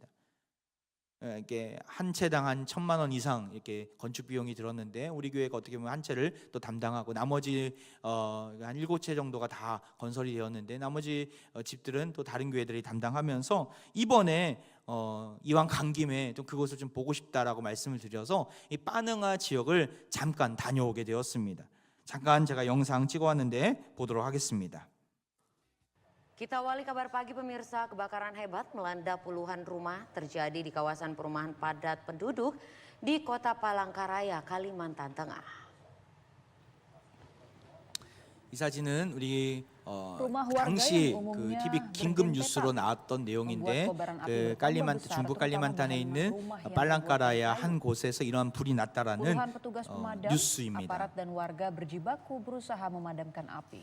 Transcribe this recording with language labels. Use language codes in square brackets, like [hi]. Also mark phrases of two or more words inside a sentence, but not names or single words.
[ko] 이렇게 한 채당 한 1,000만 원 이상 이렇게 건축 비용이 들었는데 우리 교회가 어떻게 보면 한 채를 또 담당하고 나머지 한 7채 정도가 다 건설이 되었는데 나머지 집들은 또 다른 교회들이 담당하면서 이번에 이왕 간 김에 좀 그곳을 좀 보고 싶다라고 말씀을 드려서 이 빠능아 지역을 잠깐 다녀오게 되었습니다. 잠깐 제가 영상 찍어왔는데 보도록 하겠습니다. [id] Kita awali kabar pagi pemirsa, kebakaran hebat melanda puluhan rumah terjadi di kawasan perumahan padat penduduk di Kota Palangkaraya, Kalimantan Tengah. [ko] 이 사진은 우리 [id] Rumah warga [ko] 당시 [id] yang [ko] 그 [id] umumnya [ko] TV 긴급 [id] bergentetak [ko] 뉴스로 나왔던 내용인데 [id] membuat kobaran api [ko] 그 [id] bertambah besar, [ko] 중부 [id] terutama [ko] 깔리만탄에 [id] di [ko] 있는 [id] rumah yang [ko] 빨랑까라야 [id] terbuat dari [ko] 한 곳에서 이러한 불이 났다라는 [id] Puluhan petugas pemadam, [ko] 뉴스입니다. [id] aparat dan warga berjibaku berusaha memadamkan api.